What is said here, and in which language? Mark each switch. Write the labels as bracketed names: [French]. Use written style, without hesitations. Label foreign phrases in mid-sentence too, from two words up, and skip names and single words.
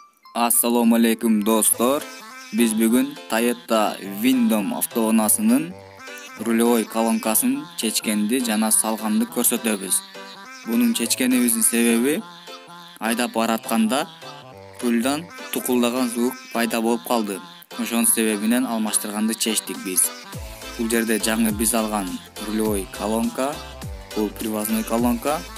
[Uzbek] Assalomu alaykum dostlar. [Kyrgyz] Biz bugun Toyota Windom avtounasынын [Russian] рулевой колонкасын [Kyrgyz] чечкенди жана салганды көрсөтөбүз. Бунун чечкенибиздин себеби айдап баратканда рулдан тукулдаган звук пайда болуп калды. Ошонун себебинен алмаштырганды чечтик биз. Бул жерде жаңы биз алган [Russian] рулевой колонка, [Kyrgyz] бул [Russian] привозной колонка.